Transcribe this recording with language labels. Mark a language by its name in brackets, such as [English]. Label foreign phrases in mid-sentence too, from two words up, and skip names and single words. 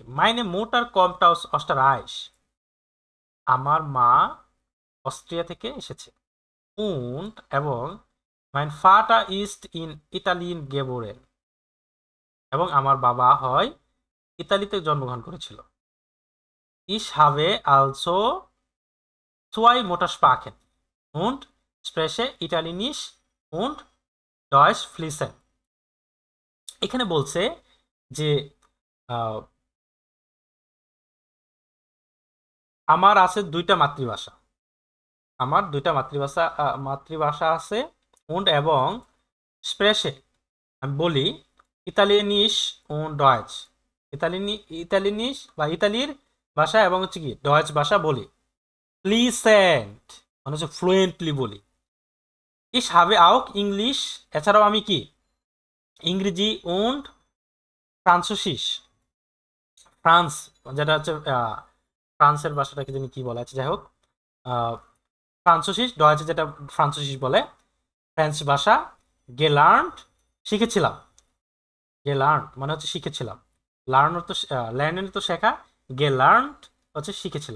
[German] Meine Mutter kommt aus Österreich, [Bangla] আমার মা অস্ট্রিয়া থেকে এসেছে। উন্ড এবং [German] mein Vater ist in Italien geboren, [Bangla] এবং আমার বাবা হয় ইতালিতে জন্মগ্রহণ করেছিল। [German] Ich habe also zwei Muttersprachen und spreche Italienisch und Deutsch fließend। [Bangla] এখানে বলছে যে আমার আছে দুইটা মাতৃভাষা, আমার দুইটা মাতৃভাষা আছে und এবং spreche আমি বলি [German] Italienisch und Deutsch, [Bangla] ইতালিয়ানিশ বা ইতালির ভাষা এবং হচ্ছে কি ডয়েচ ভাষা বলি। ফ্লুয়েন্ট মানে হচ্ছে ফ্লুয়েন্টলি বলি। [German] ich habe auch [Bangla] ইংলিশ, এছাড়াও আমি কি ইংরেজি und ফ্রান্সিস, ফ্রান্স যেটা হচ্ছে ফ্রান্সের ভাষাটাকে জানি কি বলা আছে, যাই হোক ফ্রান্সিস ডয়েচে যেটা ফ্রান্সিস বলে, ফ্রেঞ্চ ভাষা গেলার্নড শিখেছিলাম, গেলার্ন মানে হচ্ছে শিখেছিলাম, লার্ন তো শেখা, গেলার্নড হচ্ছে শিখেছিলাম।